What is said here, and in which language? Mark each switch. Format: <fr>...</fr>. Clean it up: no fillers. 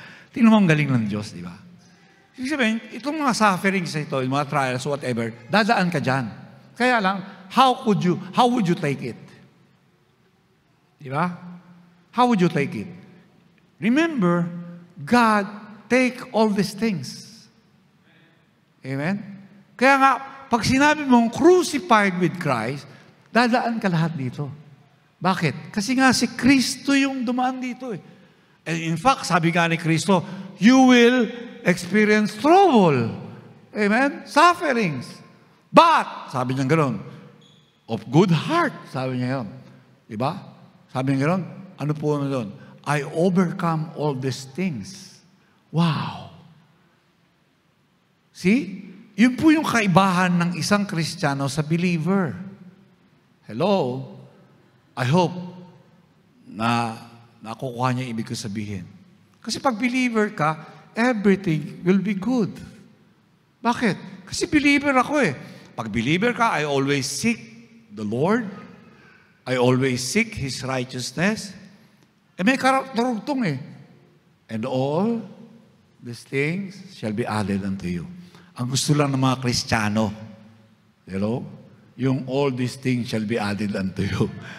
<tl>Tingnan mo ang galing ng Diyos, di ba? Ibig sabihin, itong mga sufferings ito, yung mga trials, whatever, dadaan ka dyan.</tl> <en>Kaya lang, how would you take it? Di ba? How would you take it? Remember, God take all these things. Amen? Kaya nga,</en> <tl>pag sinabi mong</tl> <en>crucified with Christ,</en> <tl>dadaan ka lahat dito. Bakit? Kasi nga si Kristo yung dumaan dito eh. And in fact, sabi nga ni Kristo,</tl> <en>you will experience trouble.</en> <tl>Amen? Sufferings. But, sabi niya gano'n, of good heart, sabi niya yun. Diba? Sabi niya gano'n, ano po na doon?</tl> <en>I overcome all these things. Wow! See?</en> <tl>Yun po yung kaibahan ng isang Kristiyano sa believer. Hello? I hope na nakukuha niya ibig ko sabihin. Kasi pag believer ka,</tl> <en>everything will be good.</en> <tl>Bakit? Kasi believer ako eh. Pag believer ka,</tl> <en>I always seek the Lord. I always seek His righteousness.</en> <tl>Eh may karugtong eh.</tl> <en>And all these things shall be added unto you.</en> <tl>Ang gusto lang ng mga Kristiyano, hello?</tl> <en>Yung all these things shall be added unto you.</en>